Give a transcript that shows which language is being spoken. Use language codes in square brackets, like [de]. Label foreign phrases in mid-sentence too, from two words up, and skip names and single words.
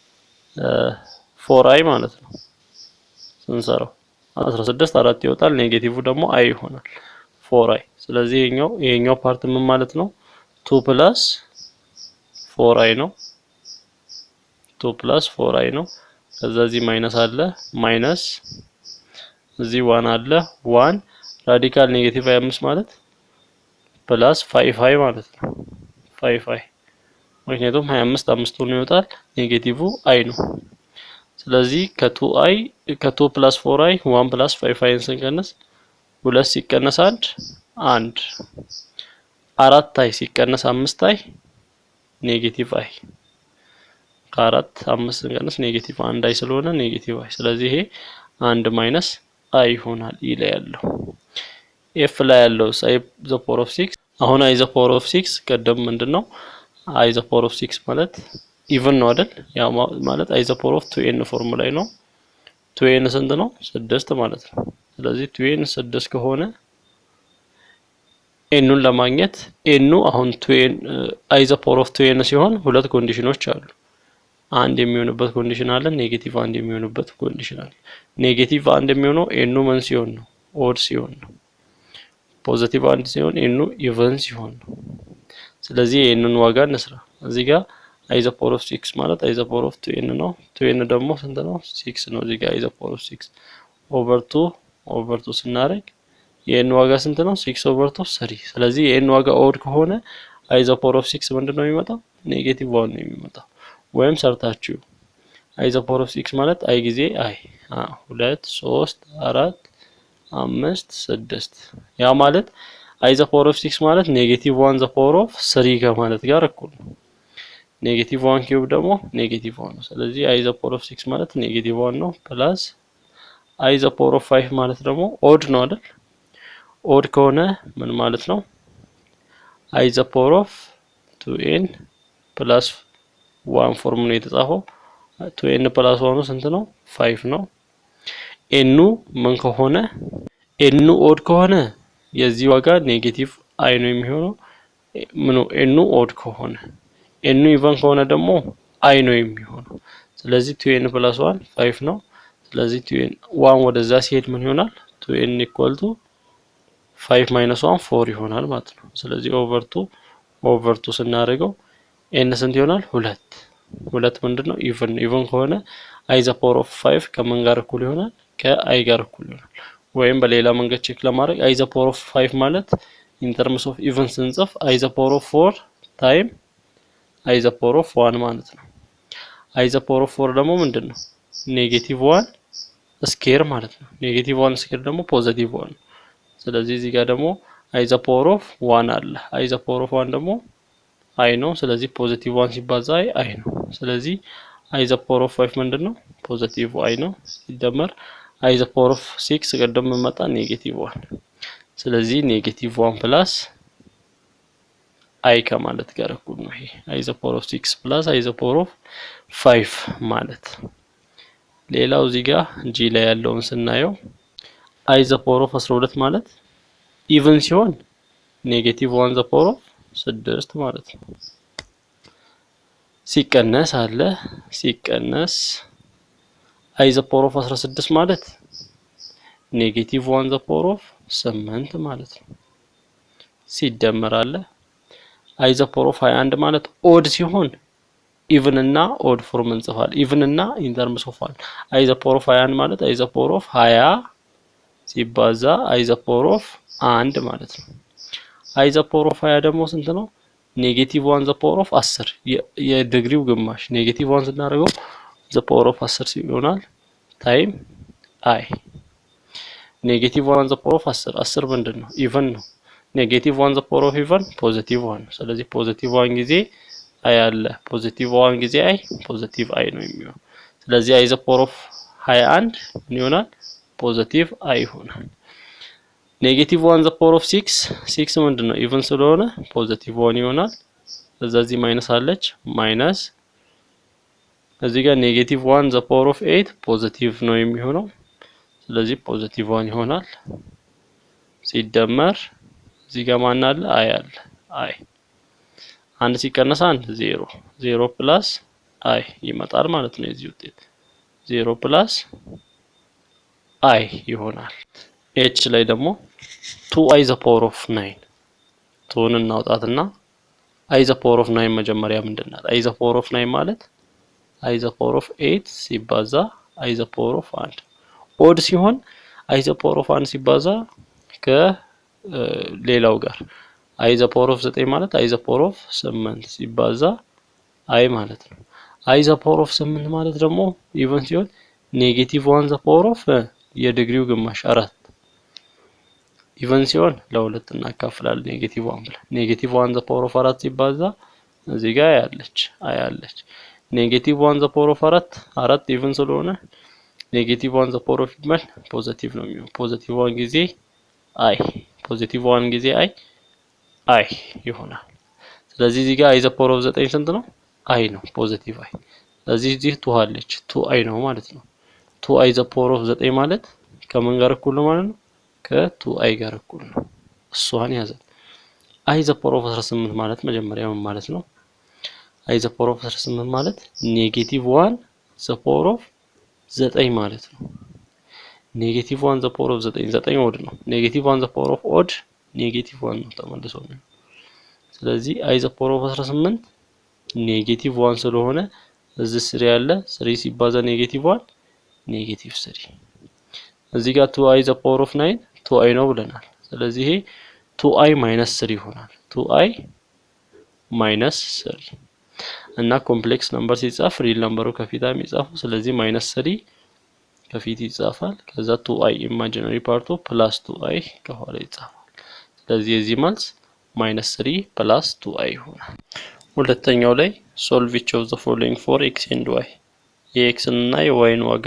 [am] 4i ማለት ነው ስንሰራው 16 4 ይወጣል ኔጌቲቭ ደግሞ i ይሆናል 4i ስለዚህ ይሄኛው ፓርት ምን ማለት ነው 2 plus 4i ነው 2 plus 4i ነው ከዛ እዚህ ማይነስ አለ ማይነስ እዚህ 1 አለ 1 ራዲካል ኔጌቲቭ 25 ማለት ፕላስ 5i ማለት ነው 5i ምክንያቱም 25 5 ሆኖ ይወጣል ኔጌቲቭ i ነው ስለዚህ ከ2 plus 4i 1 plus 5i ስንቀነስ 2 ሲቀነስ 1 4i ሲቀነስ 5i ኔጌቲቭ i ከ4 5 ስንቀነስ ኔጌቲቭ 1i ስለሆነ ኔጌቲቭ i ስለዚህ ይሄ 1 ማይነስ i ይሆናል ኢ ላይ ያለው ኤፍ ላይ ያለው [en] i the power of [am] 6 አሁን [en] i the power of [am] 6 ቀደም ምንድነው [en] i the power of [am] 6 ማለት ኢቭን ነው አይደል ያ ማለት [en] i the power of [am] 2n ፎርሙላ ላይ ነው 2n ስንት ነው 6 ማለት ነው ስለዚህ 2n 6 ከሆነ ኤኑን ለማግኘት ኤኑ አሁን 2n [en] i the power of [am] 2n ሲሆን ሁለት ኮንዲሽኖች አሉ አንድ የሚሆንበት ኮንዲሽን አለ ኔጌቲቭ አንድ የሚሆንበት ኮንዲሽን አለ ኔጌቲቭ አንድ የሚሆነው ኤኑ ምን ሲሆን ነው ኦድ ሲሆን ነው ፖዚቲቭ አንድ ሲሆን ኤኑ ኢቨን ሲሆን ነው ስለዚህ ኤኑን ዋጋ እንስራ እዚህ ጋር [en] i the power of [am] 6 ማለት [en] i the power of [am] 2n ነው 2n ደግሞ ስንት ነው 6 ነው እዚህ ጋር [en] i the power of [am] 6 over 2 ስናደርግ የn ዋጋ ስንት ነው 6 over 2 3 ስለዚህ የn ዋጋ ኦድ ከሆነ [en] i the power of [am] 6 ምንድነው የሚመጣው ኔጌቲቭ 1 ነው የሚመጣው ወይም ሰርታችሁ [en] i the power of [am] 6 ማለት i ጊዜ i 2 3 4 5 6 ያ ማለት [en] i the power of [am] 6 ማለት ኔጌቲቭ 1 [en] the power of [am] 3 ከማለት ጋር እኩል ነው ኔጌቲቭ 1 ኪዩብ ደግሞ ኔጌቲቭ 1 ነው ስለዚህ [en] i the power of [am] 6 ማለት ኔጌቲቭ 1 ነው ፕላስ [en] i the power of [am] 5 ማለት ደግሞ ኦድ ነው አይደል ኦድ ከሆነ ምን ማለት ነው [en] i the power of [am] 2n plus 1 ፎርም ነው የተጻፈው 2n plus 1 ስንት ነው 5 ነው ኤኑ ምን ከሆነ ኤኑ ኦድ ከሆነ የዚህ ዋጋ ኔጌቲቭ i ነው የሚሆነው ምኑ ኤኑ ኦድ ከሆነ ኤኑ ኢቨን ከሆነ ደግሞ i ነው የሚሆነው ስለዚህ 2n plus 1 5 ነው ስለዚህ 2n 1 ወደዛ ሲሄድ ምን ይሆናል 2n [en] equal to [am] 5 minus 1 4 ይሆናል ማለት ነው ስለዚህ over 2 ስናደርገው n ስንት ይሆናል 2 ምንድነው ኢቨን ከሆነ [en] i the power of [am] 5 ከምን ጋር እኩል ይሆናል ከi ጋር እኩል ይሆናል ወይም በሌላ መንገድ ቼክ ለማድረግ [en] i the power of [am] 5 ማለት [en] in terms of even [am] ስንጽፍ [en] i the power of [am] 4 time i [en] the power of [am] 1 ማለት ነው [en] i the power of [am] 4 ደግሞ ምንድነው ኔጌቲቭ 1 ስኬር ማለት ነው ኔጌቲቭ 1 ስኬር ደግሞ ፖዚቲቭ 1 ስለዚህ እዚህ ጋር ደግሞ [en] i the power of [am] 1 አለ [en] i the power of [am] 1 ደግሞ i ነው ስለዚህ ፖዚቲቭ 1 ሲባዛ i ነው ስለዚህ [en] i the power of [am] 5 ምንድነው ፖዚቲቭ i ነው ሲደመር [en] i the power of [am] 6 ቀደም መጣ ኔጌቲቭ 1 ስለዚህ ኔጌቲቭ 1 ፕላስ i ከማለት ጋር እኩል ነው ይሄ [en] i the power of [am] 6 ፕላስ [en] i the power of [am] 5 ማለት ሌላው እዚህ ጋር g ላይ ያለውን ስናየው [en] i the power of [am] 12 ማለት ኢቭን ሲሆን ኔጌቲቭ 1 [en] the power of [am] 6 ማለት ነው ሲቀነስ አለ ሲቀነስ [en] i the power of [am] 16 ማለት ኔጌቲቭ 1 [en] the power of [am] 8 ማለት ነው ሲደመር አለ [en] i the power of [am] 21 ማለት ኦድ ሲሆን ኢቭን እና ኦድ ፎርም እንጽፋለን ኢቭን እና [en] in terms of [am] 1 [en] i the power of [am] 21 ማለት [en] i the power of [am] 20 ሲባዛ [en] i the power of [am] 1 ማለት ነው i [en] the power of [am] 20 ደግሞ ስንት ነው ኔጌቲቭ 1 [en] the power of [am] 10 የዲግሪው ግማሽ ኔጌቲቭ 1 ስናደርገው [en] the power of [am] 10 ይሆናል ታይም i ኔጌቲቭ 1 [en] the power of [am] 10 ምንድነው ኢቭን ነው ኔጌቲቭ 1 [en] the power of [am] ኢቭን ፖዚቲቭ 1 ስለዚህ ፖዚቲቭ 1 ጊዜ i አለ ፖዚቲቭ 1 ጊዜ i ፖዚቲቭ i ነው የሚሆነው ስለዚህ [en] i the power of [am] 21 ምን ይሆናል ፖዚቲቭ i ይሆናል ኔጌቲቭ 1 [en] the power of [am] 6 6 ምንድነው ኢቭን ስለሆነ ፖዚቲቭ 1 ይሆናል እዚህ ማይነስ አለች ማይነስ እዚህ ጋር ኔጌቲቭ 1 [en] the power of [am] 8 ፖዚቲቭ ነው የሚሆነው ስለዚህ ፖዚቲቭ 1 ይሆናል ሲደመር እዚህ ጋር ማን አለ አይ አለ አይ አንድ ሲቀነስ አንድ 0 0 ፕላስ አይ ይመጣል ማለት ነው የዚህ ውጤት 0 ፕላስ አይ ይሆናል ኤች ላይ ደግሞ 2i [en] the power of [am] 9 2ን እናውጣትና [en] i the power of [am] 9 መጀመሪያ ምንድነው [en] i the power of [am] 9 ማለት [en] i the power of [am] 8 ሲባዛ [en] i the power of [am] 1 ኦድ ሲሆን [en] i the power of [am] 1 ሲባዛ ከሌላው ጋር [en] i the power of [am] 9 ማለት [en] i the power of [am] 8 ሲባዛ i ማለት ነው [en] i the power of [am] 8 ማለት ደግሞ ኢቭን ሲሆን ኔጌቲቭ 1 [en] the power of [am] የዲግሪው ግማሽ 4 ኢቭን ሲሆን ለሁለት እናካፍላለን ኔጌቲቭ 1 ብለን ኔጌቲቭ 1 [en] the power of [am] 4 ሲባዛ እዚህ ጋር ያለች ኔጌቲቭ 1 [en] the power of [am] 4 ኢቭን ስለሆነ ኔጌቲቭ 1 [en] the power of [am] ይባል ፖዚቲቭ ነው የሚሆነው ፖዚቲቭ 1 ጊዜ አይ ፖዚቲቭ 1 ጊዜ አይ ይሆናል ስለዚህ እዚህ ጋር [en] i the power of [am] 9 ስንት ነው አይ ነው ፖዚቲቭ አይ ስለዚህ እዚህ 2 አለች 2 አይ ነው ማለት ነው 2i [en] the power of [am] 9 ማለት ከምን ጋር እኩል ነው ማለት ነው ከ2i ጋር እኩል ነው እሷን ያዘ [en] i the power of [am] 18 ማለት መጀመሪያ ምን ማለት ነው [en] i the power of [am] 18 ማለት ኔጌቲቭ 1 [en] the power of [am] 9 ማለት ነው ኔጌቲቭ 1 [en] the power of [am] 9 ኦድ ነው ኔጌቲቭ 1 [en] the power of [am] ኦድ ኔጌቲቭ 1 ነው ተመልሶ ነው ስለዚህ [en] i the power of [am] 18 ኔጌቲቭ 1 ስለሆነ እዚህ 3 ያለ 3 ሲባዛ ኔጌቲቭ 1 ኔጌቲቭ 3 እዚህ ጋር 2i [en] the power of [am] 9 2i ነው ብለናል ስለዚህ ይሄ 2i - 3 ይሆናል 2i - 3 እና [en] complex number [am] ሲጻፍ ሪል ነምበሩ ከፊት የሚጻፈው ስለዚህ -3 ከፊት ይጻፋል ከዛ 2i ኢማጂነሪ ፓርቱ ፕላስ 2i ከኋላ ይጻፋል ስለዚህ የዚህ መልስ -3 ፕላስ 2i ይሆናል ሁለተኛው ላይ [en] solve each of the following for x and y [am] የx እና የy ዋጋ